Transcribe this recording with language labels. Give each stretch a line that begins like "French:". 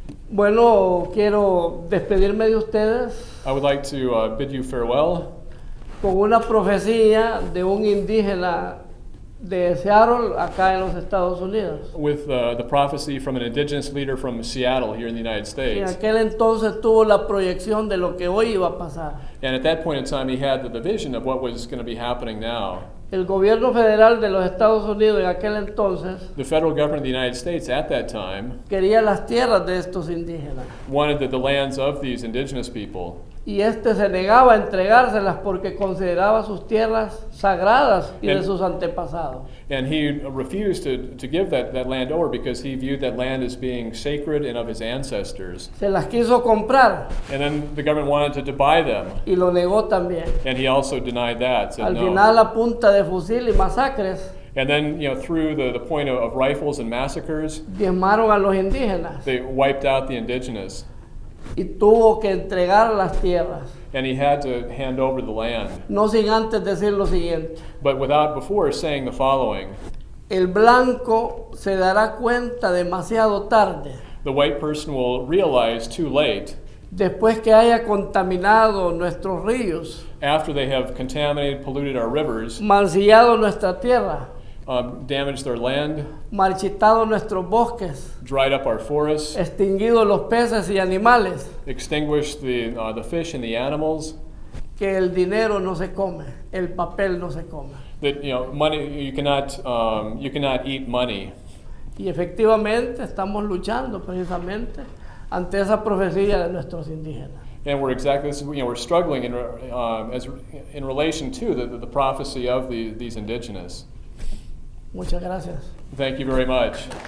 Spanish: Bueno, quiero despedirme de ustedes
English: I would like to bid you farewell
Spanish: con una profecía de un indígena de Seattle, acá en los Estados Unidos.
English: with the prophecy from an indigenous leader from Seattle here in the United
Spanish: En
English: States.
Spanish: aquel entonces tuvo la proyección de lo que hoy iba a pasar.
English: And at that point in time, he had the vision of what was going to be happening now.
Spanish: El gobierno federal de los Estados Unidos en aquel entonces
English: The federal government of the United States at that time
Spanish: quería las tierras de estos indígenas.
English: wanted the lands of these indigenous people.
Spanish: Y se negaba a entregárselas porque consideraba sus tierras sagradas y de sus antepasados.
English: And he refused to give that land over because he viewed that land as being sacred and of his ancestors.
Spanish: Se las quiso comprar
English: And then the government wanted to buy them,
Spanish: y lo negó también.
English: and he also denied that, said
Spanish: Al
English: no.
Spanish: final, a punta de fusil y masacres,
English: And then, through the point of rifles and massacres,
Spanish: diezmaron a los indígenas
English: they wiped out the indigenous.
Spanish: y tuvo que entregar las tierras,
English: And he had to hand over the land.
Spanish: no sin antes decir lo siguiente:
English: But before saying the following,
Spanish: el blanco se dará cuenta demasiado tarde,
English: the white person will realize too late,
Spanish: después que haya contaminado nuestros ríos,
English: after they have contaminated, polluted our rivers,
Spanish: mancillado nuestra tierra,
English: damaged their land,
Spanish: marchitado nuestros bosques,
English: dried up our forests,
Spanish: extinguido los peces y animales,
English: extinguished the fish and the animals,
Spanish: que el dinero no se come, el papel no se come.
English: that money you cannot eat money.
Spanish: Y efectivamente estamos luchando precisamente ante esa profecía de nuestros indígenas.
English: And we're we're struggling in relation to the prophecy of these indigenous.
Spanish: Muchas gracias.
English: Thank you very much.